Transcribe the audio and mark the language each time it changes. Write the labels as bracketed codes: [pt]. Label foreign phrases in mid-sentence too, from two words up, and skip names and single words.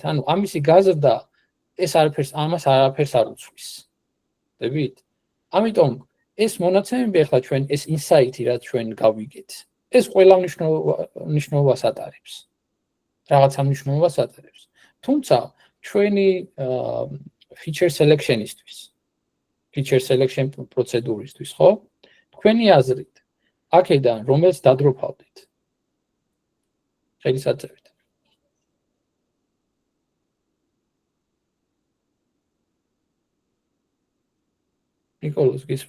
[ka] ანუ ამისი გაზრდა ეს ამას არაფერს არ უცვლის. ხდებით? ამიტომ ეს მონაცემები ახლა ჩვენ ეს ინსაიტი რაც ჩვენ გავიგეთ. ეს ყველა მნიშვნელობას ატარებს. რაღაცა მნიშვნელობას ატარებს. თუმცა ჩვენი [en] feature selection- [ka] ისთვის, [en] feature selection [ka] პროცედურისთვის, ხო? თქვენი აზრით, აქედან რომელს დადროფავდით? ხელის აწევით. ნიკოლოზ გისმენთ?